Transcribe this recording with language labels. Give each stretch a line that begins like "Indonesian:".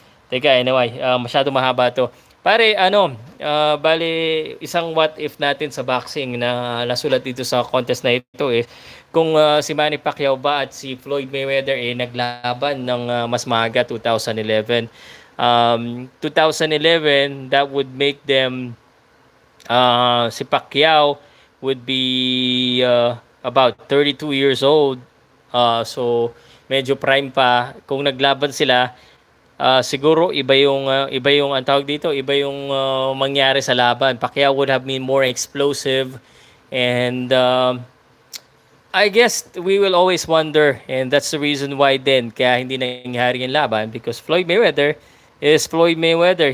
Filipino: Teka, anyway, masyado mahaba to. Pare, bali, isang what if natin sa boxing na nasulat dito sa contest na ito kung si Manny Pacquiao ba at si Floyd Mayweather naglaban ng mas maaga 2011.
English: 2011, that would make them si Pacquiao would be about 32 years old.
Filipino: So medyo prime pa kung naglaban sila. Siguro iba yung ang tawag dito, iba yung mangyari sa laban.
English: Pacquiao would have been more explosive and I guess we will always wonder, and that's the reason why then
Filipino: kaya hindi nangyari yung laban,
English: because Floyd Mayweather is Floyd Mayweather.